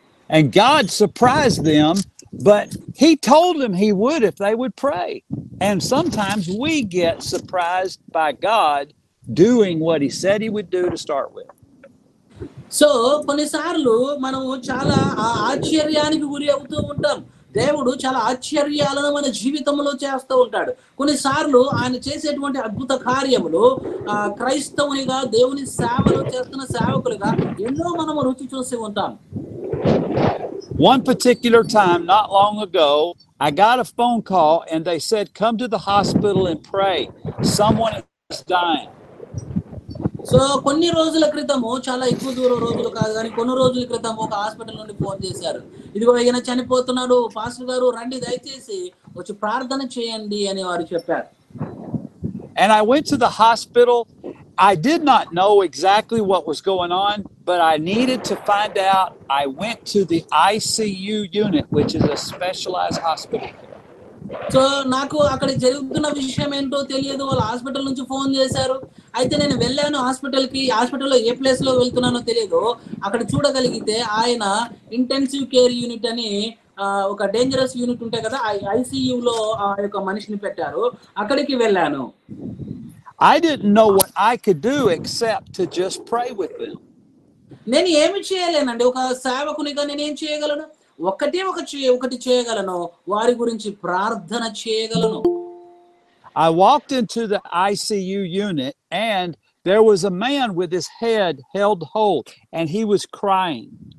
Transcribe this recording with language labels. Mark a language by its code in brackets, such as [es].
[en] And God surprised them, but he told them he would if they would pray. And sometimes we get surprised by God doing what he said he would do to start with. [te] So కొన్నిసార్లు మనము చాలా ఆశ్చర్యానికి గురి అవుతూ ఉంటాం. దేవుడు చాలా ఆశ్చర్యాలను మన జీవితంలో చేస్తూ ఉంటాడు. కొన్నిసార్లు ఆయన చేసేటువంటి అద్భుత కార్యములు క్రైస్తవునిగా, దేవుని సేవలు చేస్తున్న సేవకులుగా ఎన్నో మనము రుచి చూసి ఉంటాం. [en] One particular time, not long ago, I got a phone call and they said, come to the hospital and pray. Someone is dying. [te] So కొన్ని రోజుల క్రితము, చాలా ఎక్కువ దూరం రోజులు కాదు కానీ కొన్ని రోజుల క్రితం ఒక హాస్పిటల్ నుండి ఫోన్ చేశారు. ఇదిగో ఈయన చనిపోతున్నాడు, పాస్టర్ గారు రండి, దయచేసి వచ్చి ప్రార్థన చేయండి అని వారు చెప్పారు. [en] And I went to the hospital. I did not know exactly what was going on, but I needed to find out. I went to the ICU unit, which is a specialized hospital. [te] So నాకు అక్కడ జరుగుతున్న విషయం ఏంటో తెలియదు. వాళ్ళు hospital నుంచి phone చేశారు. అయితే నేను వెళ్ళాను హాస్పిటల్లో ఏ ప్లేస్ లో వెళ్తున్నానో తెలియదు. అక్కడ చూడగలిగితే ఆయన ఇంటెన్సివ్ కేర్ యూనిట్ అని ఒక డేంజరస్ యూనిట్ ఉంటాయి కదా, ICU లో ఆ యొక్క మనిషిని పెట్టారు. అక్కడికి వెళ్ళాను. [en] I didn't know what I could do except to just pray with them. [te] నేను ఏమి చేయలేనండి. ఒక సేవకునిగా నేనేం చేయగలను? ఒకటి చేయగలను, వారి గురించి ప్రార్థన చేయగలను. [en] I walked into the ICU unit and there was a man with his head held whole and he was crying.